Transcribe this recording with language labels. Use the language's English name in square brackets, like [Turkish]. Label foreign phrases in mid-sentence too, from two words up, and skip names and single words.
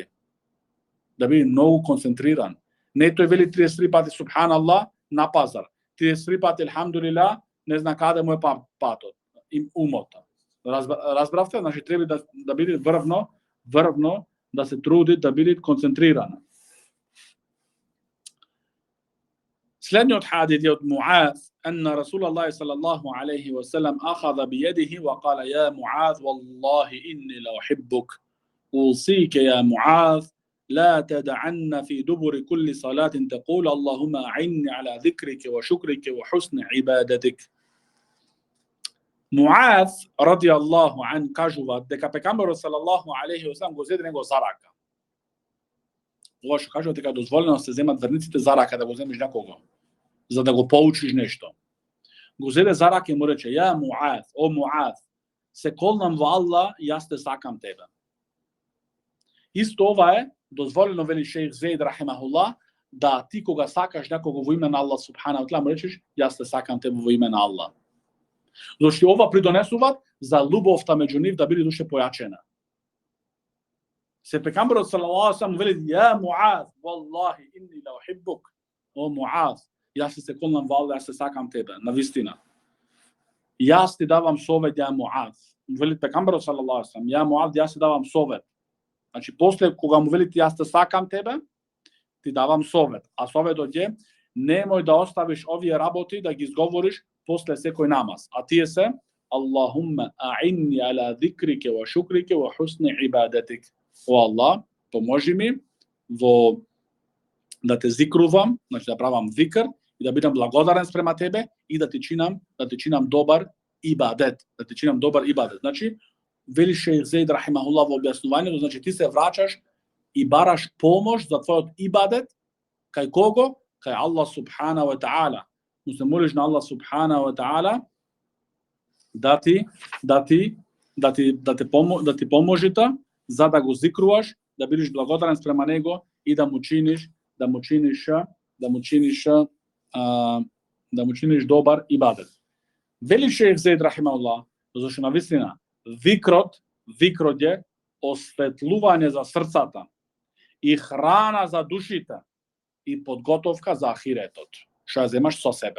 [Macedonian] Да биде многу концентриран. Не тој вели 33 пати субханаллах на пазар, 33 пати елхамдулилlah, не зна каде му е патот, умота. Разбравте? Значи треба да биде врвно да се труди да биде концентриран. Следниот хадис е од Муаз, [Arabic] أن رسول الله صلى الله عليه وسلم أخذ بيده وقال يا معاذ والله إني لأحبك أوصيك يا معاذ لا تدعن في دبر كل صلاة تقول اللهم أعني على ذكرك وشكرك وحسن عبادتك. [Macedonian] Muaz [Arabic] رضي الله عنه [Macedonian] kažува дека пекамберот [Arabic] صلى الله عليه وسلم [Macedonian] го зеде него за рака. Ова што кажува дека дозволено се земат верниците за рака, да го земиш некого, за да го поучиш нешто. Го зеде за рака и му рече: "Ја Муаз, о Муаз, се колнам во Аллах, јас те сакам тебе." Исто ова е дозволено, вели шејх Зейд рахимахуллах, да ти кога сакаш некого во име на Аллах [Arabic] سبحانه وتعالى [Macedonian] му речеш: "Јас те сакам тебе во име на Аллах." Зашто ова придонесуваат за љубовта меѓу нив да биде душе појачена. Се пекамберот [Arabic] صلى الله عليه وسلم [Macedonian] вели: [Arabic] "يا معاذ والله إني لأحبك." [Macedonian] О Муаз, јас се колнам во Аллах, јас се сакам тебе, навистина. Јас ти давам совет, ја Муаз. Вели пекамберот [Arabic] صلى الله عليه وسلم: [Macedonian] "Ја Муаз, јас ти давам совет." Значи после кога му велите јас те сакам тебе, ти давам совет. А советот е: немој да оставиш овие работи да ги изговориш после секој намаз. А тие се: [Arabic] اللهم أعني على ذكرك وشكرك وحسن عبادتك. [Macedonian] О Аллах, поможи ми во да те зикрувам, значи да правам зикр и да бидам благодарен спрема тебе и да ти чинам добар ибадет, да ти чинам добар ибадет. Значи вели шејх Зейд рахимахуллах во објаснувањето, значи ти се враќаш и бараш помош за твојот ибадет кај кого? Кај Аллах [Arabic] سبحانه وتعالى. [Macedonian] Му се молиш на Аллах [Arabic] سبحانه وتعالى [Macedonian] да ти поможи за да го зикруваш, да бидеш благодарен спрема него и да му чиниш добар ибадет. Вели шејх Зейд рахимахуллах, зашто навистина викрот е осветлување за срцата и храна за душите и подготовка за ахиретот, што ја земаш со себе.